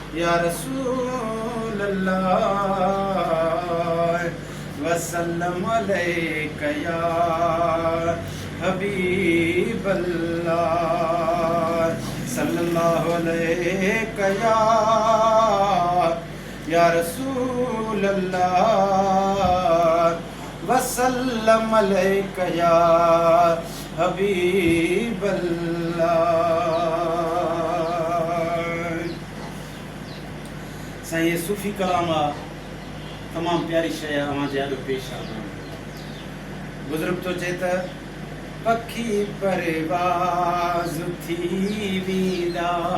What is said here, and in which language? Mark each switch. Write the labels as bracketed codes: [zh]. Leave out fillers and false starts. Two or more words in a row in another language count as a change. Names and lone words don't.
[ar] يا رسول الله وسلم عليك يا حبيب الله صلى الله عليك يا رسول الله وسلم عليك يا حبيب الله. [sd] साईं ये सूफ़ी कलाम तमाम प्यारी शइ अवां जे अॻु पेश आहे। बुज़ुर्ग तो चए त पखी परवाज़ थी वेंदा,